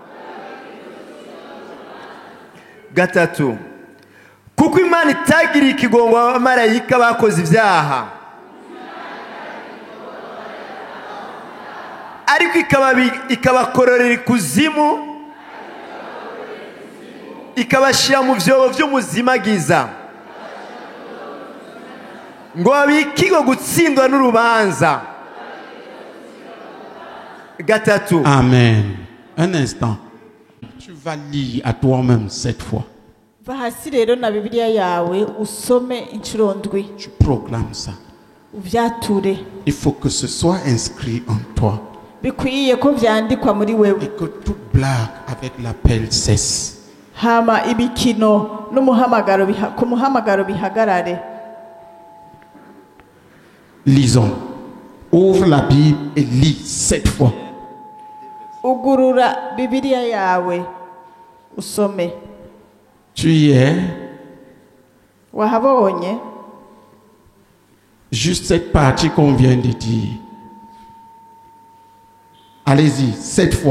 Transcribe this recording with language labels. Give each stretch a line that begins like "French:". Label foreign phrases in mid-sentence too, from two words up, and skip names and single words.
Rundi: Gatatu, kuko Imana itagiriye ikigongwe abamarayika bakoze ibyaha, ariko ikabakororera ikuzimu, ikabashira mu byobo by'umuzimagiza ngo abikirwe gutsindwa n'urubanza. Gatatu.
French: Amen. Un instant. Tu vas lire à toi-même cette fois.
Rundi: va hasi rero na bibiliya yawe usome inshuro ndwi
French: Tu proclames ça.
Rundi: uvyature.
French: Il faut que ce soit inscrit en toi.
Rundi: Bikwiye ko vyandikwa muri
French: Et
Rundi: wewe.
French: que toute blague avec l'appel cesse.
Rundi: Hama ibikino n'umuhamagaro ku muhamagaro bihagarare.
French: Lisons. Ouvre la Bible et lis cette fois.
Rundi: Ugurura bibiliya yawe usome.
French: Tu y es.
Rundi: Wahabonye
French: Juste cette partie qu'on vient de dire. Allez-y, cette fois.